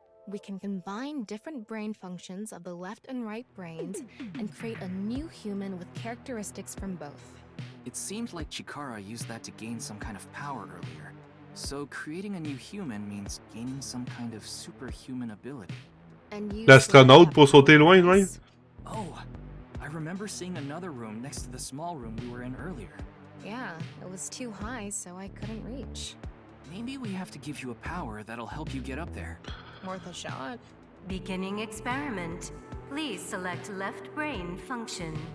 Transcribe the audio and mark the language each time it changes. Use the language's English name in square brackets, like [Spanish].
[English] We can combine different brain functions of the left and right brains and create a new human with characteristics from both. It seemed like Chikara used that to gain some kind of power earlier. So creating a new human means gaining some kind of superhuman ability. [French] L'astronaute pour sauter loin, loin? [English] Oh, I remember seeing another room next to the small room we were in earlier. Yeah, it was too high, so I couldn't reach. Maybe we have to give you a power that'll help you get up there. Worth a shot. Beginning experiment. Please select left brain function.